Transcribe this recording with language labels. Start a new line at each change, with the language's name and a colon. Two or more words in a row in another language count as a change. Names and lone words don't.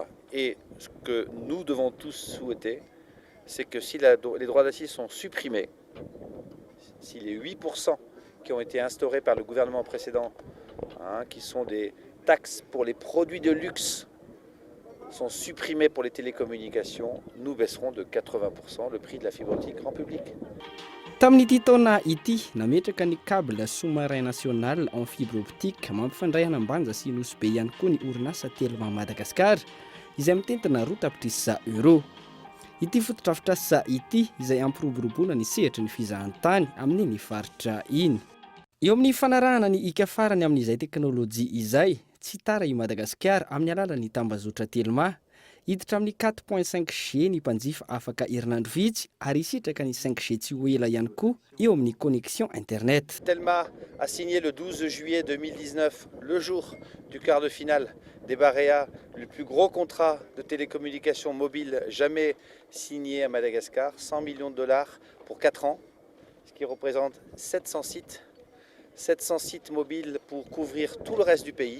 French: Et ce que nous devons tous souhaiter, c'est que si les droits d'assises sont supprimés, si les 8% qui ont été instaurés par le gouvernement précédent, qui sont des taxes pour les produits de luxe, sont supprimés pour les télécommunications, nous baisserons de 80% le prix de la fibre optique grand public.
Malagasy: Tamin'ity taona ity nametraka ny
French: câble sous-marin national en fibre optique
Malagasy: mampifandray any ambanja sy nosy be ihany koa ny orinasa telo ma Madagasikara izay mitentina roa tapitrisa euro. Ity fotodrafitrasa ity izay ampiroboroboana ny sehatra ny fizahantany amin'ny faritra iny. Eo amin'ny fanarahana ny ika farany amin'izay teknôlôjia izay tsy tara i Madagasikara amin'ny alalan'ny tambazotra telma hiditra amin'ny 4.5G ny mpanjifa afaka herinandro vitsy ary isitraka ny 5G tsy ho ela ihany koa eo amin'ny
French: connexion internet. Telma a signé le 12 juillet 2019, le jour du quart de finale des Barea, le plus gros contrat de télécommunications mobiles jamais signé à Madagascar, 100 millions de dollars pour 4 ans, ce qui représente 700 sites mobiles pour couvrir tout le reste du pays.